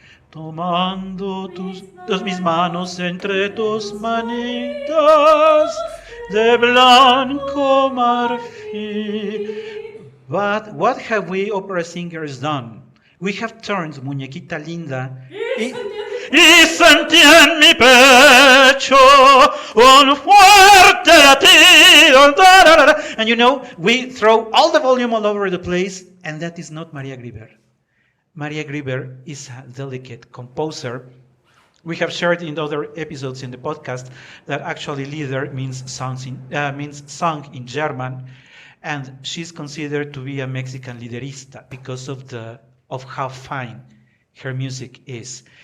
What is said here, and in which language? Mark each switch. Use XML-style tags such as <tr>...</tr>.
<es>Tomando mis manos entre tus manitas de blanco marfil.</es> <en>But what have we opera singers done? We have turned</en> <es>Muñequita Linda y sentí en mi pecho un fuerte latido.</es> <en>And you know, we throw all the volume all over the place, and that is not Maria Grieber. Maria Grieber is a delicate composer. We have shared in other episodes in the podcast that actually Lieder means song in German, and she's considered to be a Mexican liderista because of how fine her music is.</en>